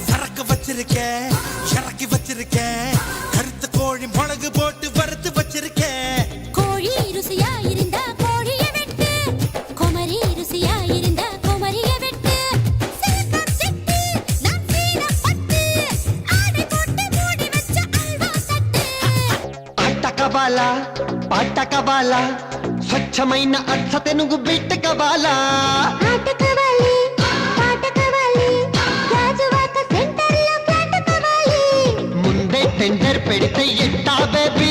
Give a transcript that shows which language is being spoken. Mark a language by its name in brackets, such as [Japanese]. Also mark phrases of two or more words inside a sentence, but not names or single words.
[Tamil] சரக்கு வச்சிருக்கேன் இறக்கி வச்சிருக்கேன் கருத்து கோழி மிளகு போட்டு வறுத்து வச்சிருக்கேன் கோழி ருசியா இருந்தா கோழிய வெட்டு குமரி ருசியா இருந்தா குமரிய வெட்டு சிறுக்கம் சிட்டு நான் சீர பட்டு ஆடை போட்டு மூடி வச்ச அல்வா சட்டு [Telugu] ఆటకబాలా పాటకబాలా స్వచ్ఛమైన అర్థ తెనుగు బిట్టకబాలా ఆట కావాలి పాట కావాలి గాజువాక సెంటర్లో ఫ్లాట్ కావాలి ముందే టెండర్ పెడితే ఎట్టా బేబీ